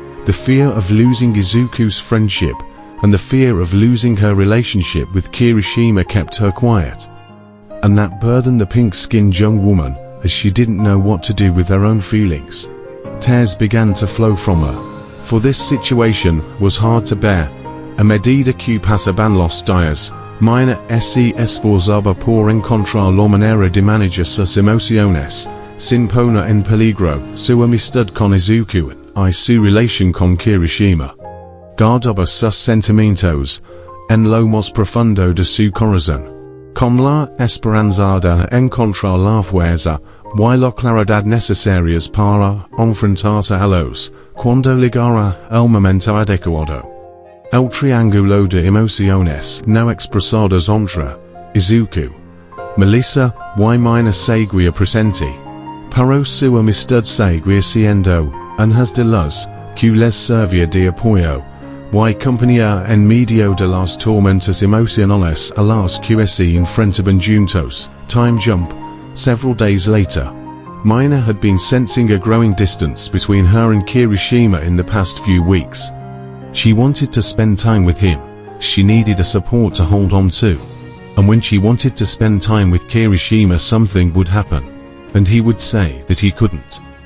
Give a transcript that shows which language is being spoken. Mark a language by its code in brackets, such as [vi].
[en] The fear of losing Izuku's friendship and the fear of losing her relationship with Kirishima kept her quiet, and that burdened the pink-skinned young woman, as she didn't know what to do with her own feelings. Tears began to flow from her, for this situation was hard to bear. [es] A medida que pasaban los días, Mina se esforzaba por encontrar la manera de manejar sus emociones, sin poner en peligro su amistad con Izuku y su relación con Kirishima. Guardaba sus sentimientos en lo más profundo de su corazón, con la esperanza de encontrar la fuerza y la claridad necesarias para enfrentarse a los cuando llegara el momento adecuado. El triángulo de emociones no expresadas entre Izuku, Melissa y Mina seguía presente, pero su amistad seguía siendo unas de las que les servía de apoyo y compañía en medio de las tormentas emocionales a las que se enfrentaban juntos. [en] Time jump. Several days later, Mina had been sensing a growing distance between her and Kirishima in the past few weeks. She wanted to spend time with him, she needed a support to hold on to. And when she wanted to spend time with Kirishima, something would happen, and he would say that he couldn't.